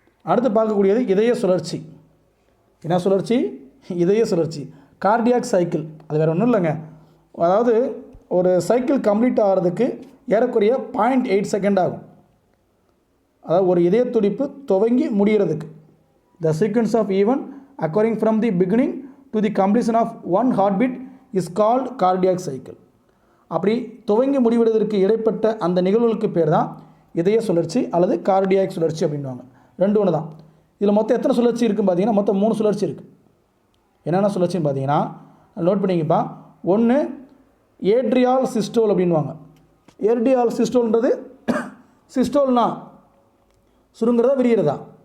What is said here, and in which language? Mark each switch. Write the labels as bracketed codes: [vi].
[ta] அடுத்து பார்க்கக்கூடியது இதய சுழற்சி. என்ன சுழற்சி? இதய சுழற்சி, கார்டியாக் சைக்கிள். அது வேறு ஒன்றும் இல்லைங்க. அதாவது ஒரு சைக்கிள் கம்ப்ளீட் ஆகிறதுக்கு ஏறக்குறைய 0.8 செகண்ட் ஆகும். அதாவது ஒரு இதய துடிப்பு துவங்கி முடிகிறதுக்கு. [en] The sequence of event occurring from the beginning to the completion of one heartbeat is called cardiac cycle. [ta] அப்படி துவங்கி முடிவதற்கு இடைப்பட்ட அந்த நிகழ்வுகளுக்கு பேர் தான் இதய சுழற்சி அல்லது கார்டியாக் சுழற்சி அப்படின்வாங்க. 2 ஒன்று தான். இதில் மொத்தம் எத்தனை சுழற்சி இருக்குன்னு பார்த்தீங்கன்னா மொத்தம் 3 சுழற்சி இருக்குது. என்னென்ன சுழற்சின்னு பார்த்தீங்கன்னா நோட் பண்ணிக்கப்பா. 1 ஏட்ரியால் சிஸ்டோல் அப்படின்வாங்க. ஏட்ரியால் சிஸ்டோல்ன்றது சிஸ்டோல்னா சுருங்கிறதா விரிகிறதா?